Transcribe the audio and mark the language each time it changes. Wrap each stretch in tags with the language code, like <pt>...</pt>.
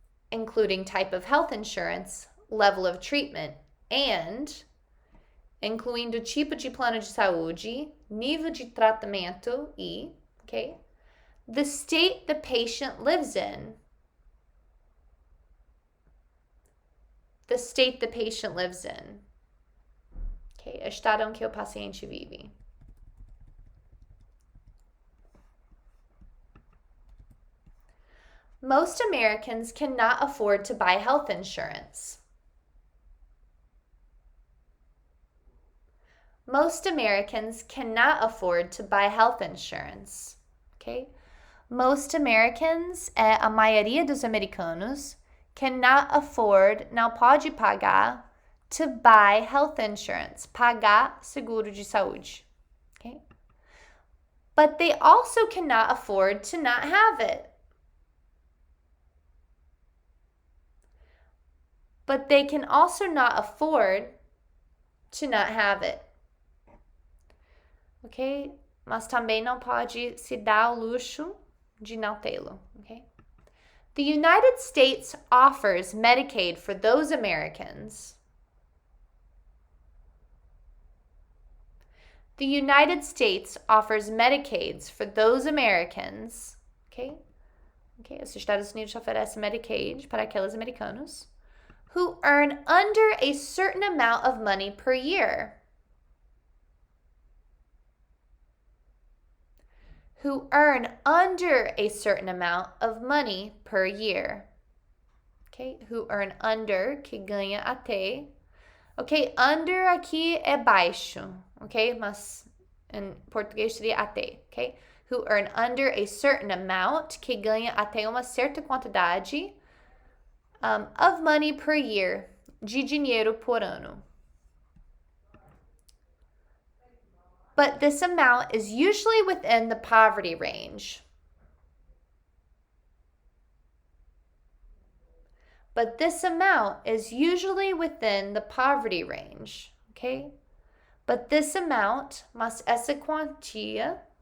<en>including type of health insurance, level of treatment, and</en> <pt>incluindo tipo de plano de saúde, nível de tratamento e,</pt> <en>okay, the state the patient lives in. The state the patient lives in. Okay,</en> <pt>estado em que o paciente vive.</pt> <en>Most Americans cannot afford to buy health insurance. Most Americans cannot afford to buy health insurance. Okay? Most Americans,</en> <pt>a maioria dos americanos,</pt> <en>cannot afford,</en> <pt>não pode pagar,</pt> <en>to buy health insurance,</en> <pt>pagar seguro de saúde.</pt> <en>Okay? But they also cannot afford to not have it. But they can also not afford to not have it. Ok?</en> <pt>Mas também não pode se dar o luxo de não tê-lo.</pt> <en>Okay? The United States offers Medicaid for those Americans. The United States offers Medicaids for those Americans. Ok?</en> <pt>Os Estados Unidos oferecem Medicaid para aqueles americanos</pt> <en>who earn under a certain amount of money per year. Who earn under a certain amount of money per year. Okay? Who earn under,</en> <pt>que ganha até.</pt> <en>Ok?</en> <pt>Under aqui é baixo.</pt> <en>Ok?</en> <pt>Mas em português seria até. Ok?</pt> <en>Who earn under a certain amount,</en> <pt>que ganha até uma certa quantidade</pt> <en>of money per year,</en> <pt>de dinheiro por ano.</pt> <en>But this amount is usually within the poverty range. But this amount is usually within the poverty range, okay? But this amount,</en> <pt>mas essa quantia,</pt>